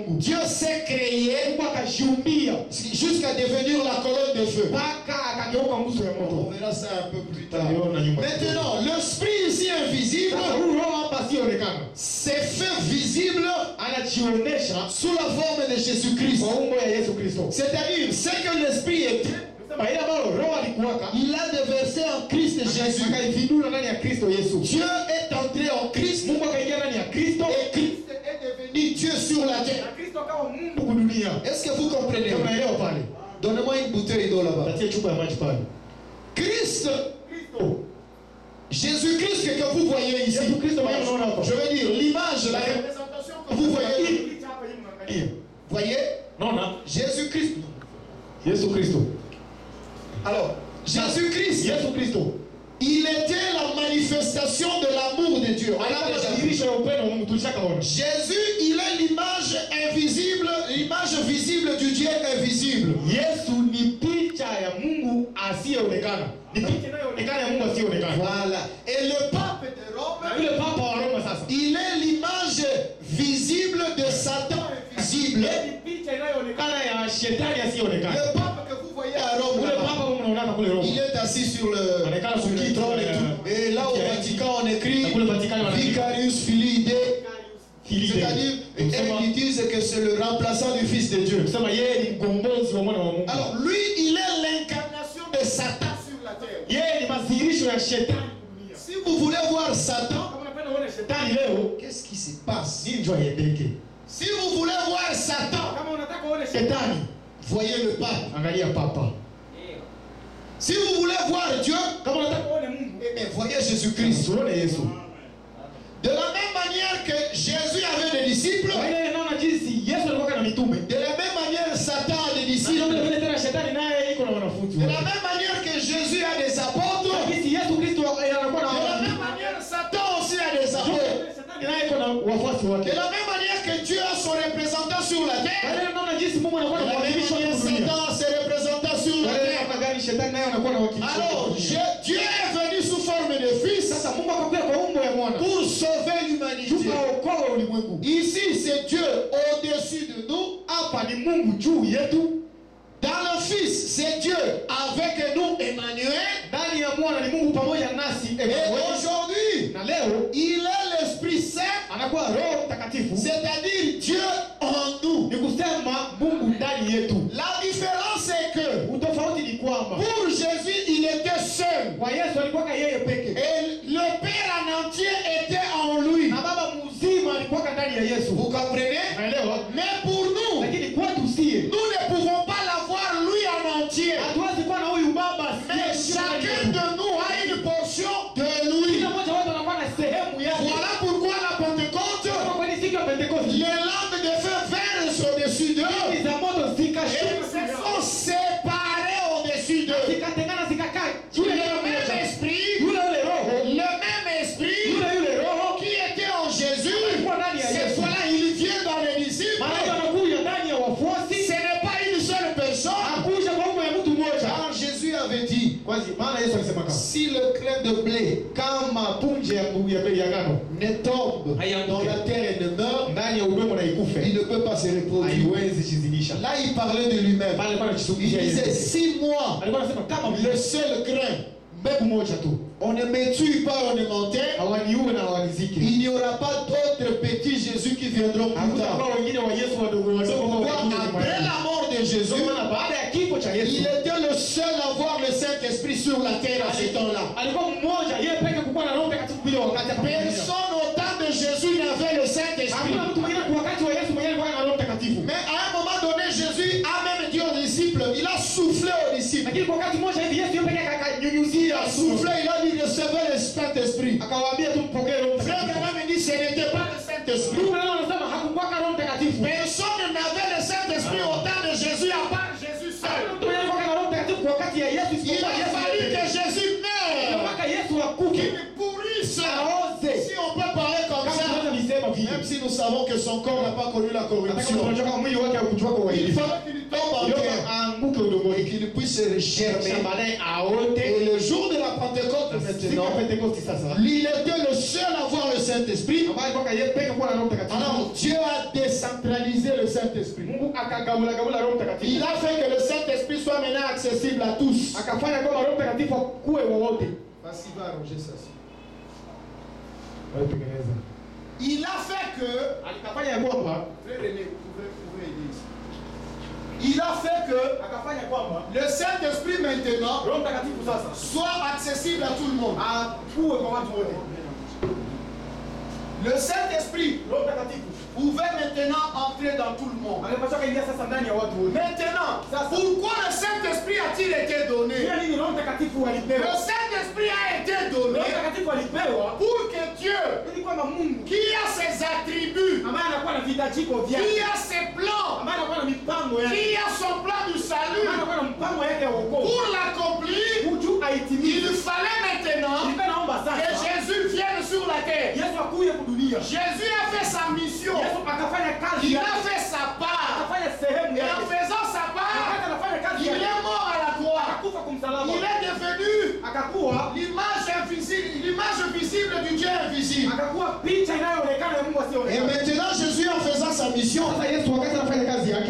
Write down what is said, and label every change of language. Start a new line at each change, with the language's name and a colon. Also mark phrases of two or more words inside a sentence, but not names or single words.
French: Dieu s'est créé jusqu'à devenir la colonne de feu. On verra ça un peu plus tard. Maintenant, l'esprit ici invisible,
Swahili: asiyeonekana
French: s'est fait visible
Swahili: anajionyesha
French: sous la forme de Jésus-Christ.
Swahili: kwa umbo ya Yesu Kristo.
French: C'est-à-dire, ce que l'Esprit était,
Swahili: Sema ile ambayo roho alikuwaka
French: il a déversé en Christ Jésus.
Swahili: akaividula ndani ya Kristo Yesu.
French: Dieu est entré en Christ
Swahili: Mungu akaingia ndani ya Kristo
French: et Christ est devenu Dieu sur la terre.
Swahili: na Kristo akawa Mungu kudunia.
French: Est-ce que vous comprenez?
Swahili: Unaelewa pale?
French: Donnez-moi une bouteille d'eau là-bas.
Swahili: Tatie chupa ya maji pale.
French: Christ,
Swahili: Kristo.
French: Jésus-Christ que vous voyez ici,
Swahili: Yesu Kristo mwenyewe unaona hapa.
French: je veux dire l'image, la représentation que vous voyez, voyez,
Swahili: Naona
French: Jésus-Christ.
Swahili: Yesu Kristo.
French: Alors, Jésus-Christ,
Swahili: Yesu Kristo.
French: il était la manifestation de l'amour de Dieu. On l'a déjà vu.
Swahili: Anadhihirisha upendo wa Mungu tulishakaona.
French: Jésus, il est l'image invisible, l'image visible du Dieu invisible.
Swahili: Yesu ni picha ya Mungu asiyeonekana. Ni picha inayoonekana ya Mungu asiyeonekana.
French: Voilà. Et le pape de
Swahili: Na
French: Rome,
Swahili: yule papa wa Roma sasa.
French: il est l'image visible de Satan invisible.
Swahili: Ni picha inayoonekana ya shetani asiyeonekana.
French: Le pape que vous voyez à Rome,
Swahili: Ule
French: là-bas,
Swahili: papa mnaona kule Roma.
French: il est assis sur le Anakaa sur le trône et tout. Et là au Vatican, on écrit
Swahili: Na kule Vatikani wanaandika
Latin: Vicarius Filii Dei. Filii.
French: C'est-à-dire, ils disent que c'est le remplaçant du Fils de Dieu.
Swahili: Kusema yeye ni mkombozi wa mwana wa Mungu.
French: Alors lui, il est l'incarnation de Satan sur la terre.
Swahili: Yeye ni madhihirisho ya shetani dunia.
French: Si vous voulez voir Satan,
Swahili: Kama unapenda uone shetani leo,
French: qu'est-ce qui se passe?
Swahili: nini ndio yendeke?
French: Si vous voulez voir Satan,
Swahili: Kama unataka uone shetani,
French: voyez le pape.
Swahili: angalia papa.
French: Si vous voulez voir Dieu,
Swahili: Kama unataka uone Mungu,
French: eh bien, voyez Jésus-Christ.
Swahili: uone Yesu.
French: De la même manière que Jésus avait des disciples,
Swahili: Kwa ile naona jinsi Yesu alikuwa na mitume.
French: de la même manière Satan a des
Swahili: Sio
French: disciples,
Swahili: vile vile tena shetani naye iko na wanafunzi.
French: de la même manière que Jésus a des apôtres,
Swahili: Jinsi Yesu Kristo anakuwa na
French: de la
Swahili: wanafunzi.
French: même manière Satan aussi a des apôtres.
Swahili: Shetani naye iko na wafuasi wake.
French: De la même manière que Dieu a son représentant sur la
Swahili: Kwa
French: terre,
Swahili: ile naona jinsi Mungu anakuwa
French: de
Swahili: na
French: la même
Swahili: wakilisho
French: manière
Swahili: wa dunia.
French: Satan a ses représentants sur
Swahili: Kwa
French: la
Swahili: ile
French: terre.
Swahili: namna gani shetani naye anakuwa na wakilisho.
French: Alors, Dieu est venu sous forme de fils
Swahili: Sasa Mungu akakuja kwa umbo ya mwana.
French: pour sauver l'humanité.
Swahili: Tukaokoa ulimwengu.
French: Ici, c'est Dieu au-dessus de nous.
Swahili: Hapa ni Mungu juu yetu.
French: Dans le Fils, c'est Dieu avec nous, Emmanuel.
Swahili: Ndani ya mwana ni Mungu pamoja nasi.
French: Et aujourd'hui,
Swahili: Na leo
French: il est l'Esprit Saint,
Swahili: anakuwa Roho Mtakatifu.
French: c'est-à-dire Dieu en nous.
Swahili: Ni kusema Mungu ndani yetu.
French: La différence est que
Swahili: Utofauti ni kwamba
French: pour Jésus, il était seul.
Swahili: kwa Yesu alikuwa yeye peke.
French: Et le Père en entier était en lui.
Swahili: Na Baba mzima alikuwa ndani ya Yesu.
French: Vous comprenez?
Swahili: Unaelewa?
French: Mais pour nous,
Swahili: Lakini kwetu sie
French: nous ne pouvons pas l'avoir lui en entier.
Swahili: hatuwezi kuwa na huyu Baba.
French: Mais chacun de nous a une portion de lui.
Swahili: Kila mmoja wetu anakuwa na sehemu yake.
French: Voilà pourquoi la Pentecôte,
Swahili: Kwa ni siku ya Pentekoste.
French: les lampes de feu versent au-dessus d'eux
Swahili: Hizi za moto
French: et
Swahili: zikashuka.
French: se sont séparées au-dessus d'eux.
Swahili: Zikatengana zikakaa.
French: Le même esprit,
Swahili: Yule Roho.
French: le même esprit
Swahili: Yule Roho.
French: qui était en Jésus,
Swahili: Alikuwa ndani ya
French: cette
Swahili: Yesu.
French: fois-là, il vient dans les disciples.
Swahili: Malaika anakuja ndani ya wafuasi.
French: Ce n'est pas une seule personne.
Swahili: Hakuja kwa umbo ya mtu mmoja.
French: Car Jésus avait dit,
Swahili: Kwanza maana Yesu alisema kama
French: si le grain de blé
Swahili: kama punje ya ngano
French: ne tombe dans la terre et ne meurt,
Swahili: ndani ya udongo na ikufe,
French: il ne peut pas se reproduire.
Swahili: haiwezi jizidisha.
French: Là, il parlait de lui-même.
Swahili: Pale alikuwa
French: Il
Swahili: anajisubisha
French: disait,
Swahili: yeye.
French: si moi,
Swahili: Alikuwa anasema kama
French: le seul grain,
Swahili: mbegu moja tu
French: on ne me tue pas, on ne m'enterre,
Swahili: hawaniue na hawanizike,
French: il n'y aura pas d'autres petits Jésus qui viendront plus
Swahili: hakuna
French: tard.
Swahili: kwa wengine wa Yesu wadogo
French: C'est
Swahili: wadogo
French: pourquoi,
Swahili: watakuja nyuma
French: après
Swahili: yake.
French: la mort de Jésus,
Swahili: Ndio maana baada ya kifo cha Yesu
French: il était le seul à voir le Saint-Esprit sur la terre à ce temps-là.
Swahili: alikuwa mmoja yeye peke kukuwa na Roho Mtakatifu bila wakati hapa.
French: Personne au temps de Jésus n'avait le Saint-Esprit.
Swahili: Hakuna mtu mwingine kwa wakati wa Yesu mwenyewe alikuwa na Roho Mtakatifu.
French: Mais à un moment donné, Jésus a même dit aux disciples, il a soufflé aux disciples.
Swahili: Lakini kwa wakati mmoja hivi Yesu yeye peke
French: Il
Swahili: akanyunyuzia
French: a soufflé, il a dit recevez le Saint-Esprit.
Swahili: akawaambia tu mpokee Roho
French: Frère
Swahili: Mtakatifu.
French: Branham dit ce n'était pas le Saint-Esprit.
Swahili: Ndugu nao wanasema hakukuwa na Roho Mtakatifu.
French: Personne n'avait le Saint-Esprit au temps de Jésus à part Jésus
Swahili: Hakuna
French: seul.
Swahili: mtu mwenye alikuwa na Roho Mtakatifu kwa wakati ya Yesu
French: Il
Swahili: isipokuwa
French: a
Swahili: Yesu
French: fallu
Swahili: pekee.
French: que Jésus meure.
Swahili: Mpaka Yesu akufe.
French: Qu'il pourrisse.
Swahili: Aoze.
French: Si on peut parler comme
Swahili: Kama
French: ça,
Swahili: tunaweza nisema vile.
French: même si nous savons que son corps n'a pas connu la
Swahili: Hata kama
French: corruption,
Swahili: tunajua kama mwili wake haukujua kwa
French: il
Swahili: uadilifu.
French: fallait qu'il tombe en
Swahili: Yoba
French: terre
Swahili: aanguke
French: et
Swahili: udongoni.
French: qu'il puisse germer.
Swahili: Kisha baadaye aote.
French: Et le jour de la Pentecôte
Swahili: Siku ya
French: maintenant,
Swahili: Pentekoste sasa.
French: il était le seul à voir le Saint-Esprit.
Swahili: Ambaye mpaka yeye peke kuwa na Roho Mtakatifu.
French: Alors Dieu a décentralisé le Saint-Esprit.
Swahili: Mungu akagabula Roho
French: Il
Swahili: Mtakatifu.
French: a fait que le Saint-Esprit soit maintenant accessible à tous.
Swahili: Akafanya kwamba Roho Mtakatifu akuwe wowote.
French: Basi va arranger ça.
Swahili: Wewe tengeneza.
French: il a fait que,
Swahili: alikafanya ya kwamba,
French: frère René, vous pouvez aider ici. Il a fait que
Swahili: akafanya kwamba
French: le Saint-Esprit maintenant
Swahili: Roho Mtakatifu sasa
French: soit accessible à tout le monde.
Swahili: akuwe kwa watu wote.
French: Le Saint-Esprit
Swahili: Roho Mtakatifu
French: pouvait maintenant entrer dans tout le monde.
Swahili: angepaswa kaingia sasa ndani ya watu wote.
French: Maintenant, pourquoi le Saint-Esprit a-t-il été donné?
Swahili: Pia nini Roho Mtakatifu
French: Le
Swahili: alipewa?
French: Saint-Esprit a été donné
Swahili: Roho Mtakatifu alipewa
French: pour que Dieu,
Swahili: ili kwamba Mungu
French: qui a ses attributs,
Swahili: ambaye anakuwa na vitajiko
French: qui
Swahili: vyake,
French: a ses plans,
Swahili: ambaye anakuwa na mipango yake,
French: qui a son plan du
Swahili: ambaye
French: salut,
Swahili: anakuwa na mpango yake ya wokovu,
French: pour l'accomplir,
Swahili: juu aitimize.
French: il fallait maintenant
Swahili: Ilikuwa naomba
French: que
Swahili: sasa
French: Jésus vienne sur la terre.
Swahili: Yesu akuye kudunia.
French: Jésus a fait sa mission.
Swahili: Yesu akafanya kazi
French: Il
Swahili: yake,
French: a fait sa part.
Swahili: akafanya sehemu
French: Et en
Swahili: yake.
French: faisant sa part,
Swahili: Wakati anafanya kazi
French: il
Swahili: yake,
French: est mort à la croix.
Swahili: akakufa kumsalaba,
French: Il est devenu
Swahili: akakuwa
French: l'image visible du Dieu invisible.
Swahili: akakuwa picha inayoonekana ya Mungu
French: Et
Swahili: asiyeonekana.
French: maintenant, Jésus, en faisant sa mission,
Swahili: Sasa Yesu wakati anafanya kazi yake,